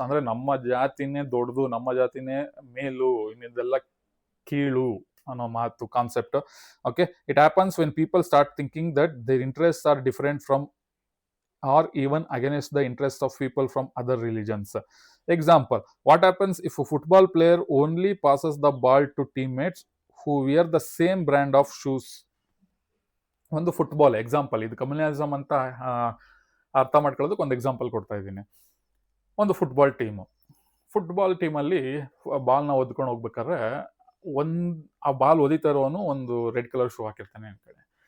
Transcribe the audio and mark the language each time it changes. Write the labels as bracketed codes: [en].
[kn] ಅಂದ್ರೆ ನಮ್ಮ ಜಾತಿನೇ ದೊಡ್ಡದು, ನಮ್ಮ ಜಾತಿನೇ ಮೇಲು, ಇನ್ನಿದೆಲ್ಲ ಕೀಳು ಅನ್ನೋ ಮಾತು, concept. [en] Okay, it happens when people start thinking that their interest are different from or even against the interest of people from other religions. Example, what happens if a football player only passes the ball to teammates who wear the same brand of shoes? [kn] ಒಂದು football example, ಇದು communalism ಅಂತ ಅರ್ಥ ಮಾಡ್ಕೊಳ್ಳೋದಕ್ಕೆ ಒಂದು example ಕೊಡ್ತಾ ಇದ್ದೀನಿ. ಒಂದು football ಟೀಮಲ್ಲಿ ಬಾಲ್ನ ಒದ್ಕೊಂಡು ಹೋಗ್ಬೇಕಾದ್ರೆ ಆ ಬಾಲ್ ಒದಿತಾ ಇರೋನು ಒಂದು ರೆಡ್ ಕಲರ್ ಶೂ ಹಾಕಿರ್ತಾನೆ ಅನ್ಕೊಳ್ಳಿ.